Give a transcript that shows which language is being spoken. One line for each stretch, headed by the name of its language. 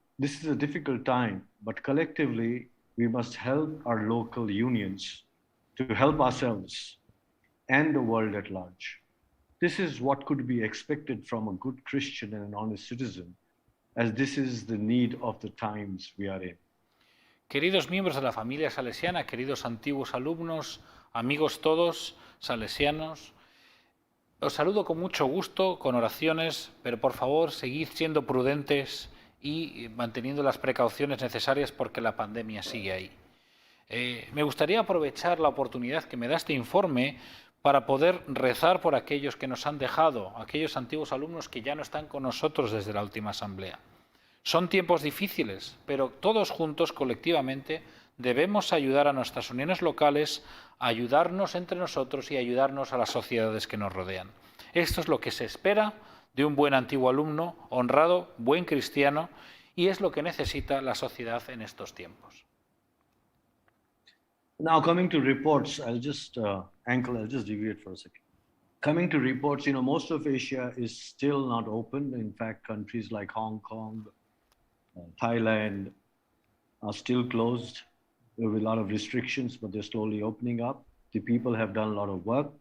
English: This is a difficult time, but collectively, we must help our local unions to help ourselves and the world at large. This is what could be expected from a good Christian and an honest citizen, as this is the need of the times we are in.
Spanish: Queridos miembros de la familia salesiana, queridos antiguos alumnos, amigos todos salesianos, os saludo con mucho gusto, con oraciones, pero por favor seguid siendo prudentes y manteniendo las precauciones necesarias porque la pandemia sigue ahí. Me gustaría aprovechar la oportunidad que me da este informe para poder rezar por aquellos que nos han dejado, aquellos antiguos alumnos que ya no están con nosotros desde la última asamblea. Son tiempos difíciles, pero todos juntos, colectivamente, debemos ayudar a nuestras uniones locales, ayudarnos entre nosotros y ayudarnos a las sociedades que nos rodean. Esto es lo que se espera de un buen antiguo alumno, honrado, buen cristiano, y es lo que necesita la sociedad en estos tiempos.
English: Now coming to reports, I'll just deviate for a second. Coming to reports, most of Asia is still not open. In fact, countries like Hong Kong, Thailand are still closed. There will be a lot of restrictions, but they're slowly opening up. The people have done a lot of work.